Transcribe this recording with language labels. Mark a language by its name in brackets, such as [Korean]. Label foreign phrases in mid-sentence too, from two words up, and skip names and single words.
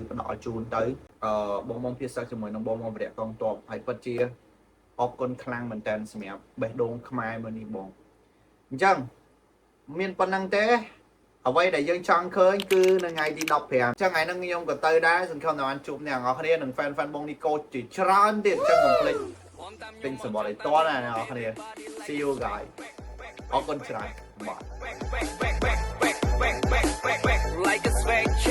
[Khmer] ផ្ដល់ឲ្យជូនទៅបងភាសាជាមួយនឹងបងវិរៈកងទ័ពហើយពិតជាអរគុណខ្លាំងមែនតើសម្រាប់បេះដូងខ្មែរមួយនេះបងអញ្ចឹងមានប៉ុណ្្នឹងទេអ្វីដែលយើងចង់ឃើញគឺនៅថ្ងៃទី15អញ្ចឹងថ្ងៃហ្នឹងខ្ញុំក៏ទៅដែរសង្ឃឹមថាបានជួបអ្នកនរគ្នានិង fan បង Nico ជាច្រើនទៀតអញ្ចឹងកុំភ្លេចទិញសម្បត្តិឲ្យតណាអ្នកនរគ្នា [English] See you guys [Khmer] អរគុណច្រើនបាទ